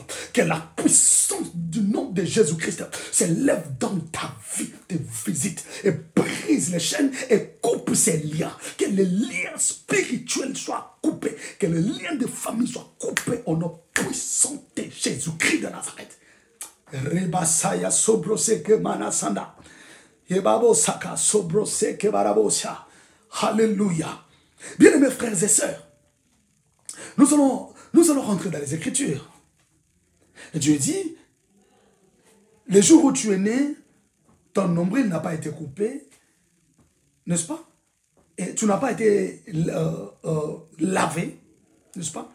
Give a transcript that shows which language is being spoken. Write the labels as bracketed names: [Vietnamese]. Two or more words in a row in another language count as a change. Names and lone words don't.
[French] Que la puissance du nom de Jésus-Christ s'élève dans ta vie, te visite et brise les chaînes et coupe ces liens. Que les liens spirituels soient coupés. Que les liens de famille soient coupés au nom puissant de Jésus-Christ de Nazareth. Rebasaya sobroseke manasanda. Yebabo saka sobroseke barabosia. Alléluia. Bien-aimés frères et sœurs, nous allons rentrer dans les Écritures. Et Dieu dit, le jour où tu es né, ton nombril n'a pas été coupé, n'est-ce pas? Et tu n'as pas été lavé, n'est-ce pas?